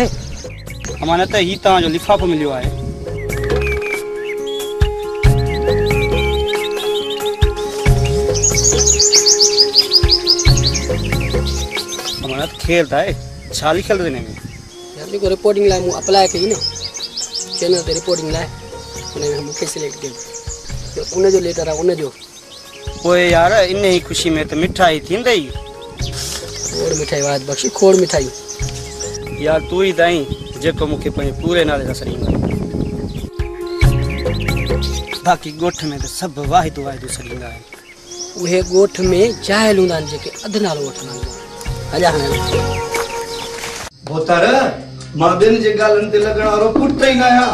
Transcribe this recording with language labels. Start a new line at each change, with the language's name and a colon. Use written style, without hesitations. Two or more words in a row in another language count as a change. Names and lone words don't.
Sindhi: अमानत ही तव्हां जो लिफाफो मिलियो आहे। अमानत खैर था है छा लिखल हिन में? यार देखो रिपोर्टिंग लाइ मूं अप्लाई कई न चैनल ते रिपोर्टिंग लाइ उनमें मूंखे सिलेक्ट कयो उन जो लेटर आहे उन जो। पोइ यार इन ही खुशी में त मिठाई थींदई। खोड़ मिठाई वाहिद बख्श खोड़ मिठाई यार तू ही दाई जेको मूंखे पंहिंजे पूरे नाले सां सॾींदा। बाक़ी ॻोठ में त सभु वाहिदो वाहिदो सॾींदा आहिनि। उहे ॻोठ में जाइल हूंदा आहिनि जेके अधु नालो वठंदा आहिनि। हलिया हाणे भोतार मां ॿियनि जे ॻाल्हियुनि ते लॻण वारो पुट ई न आहियां।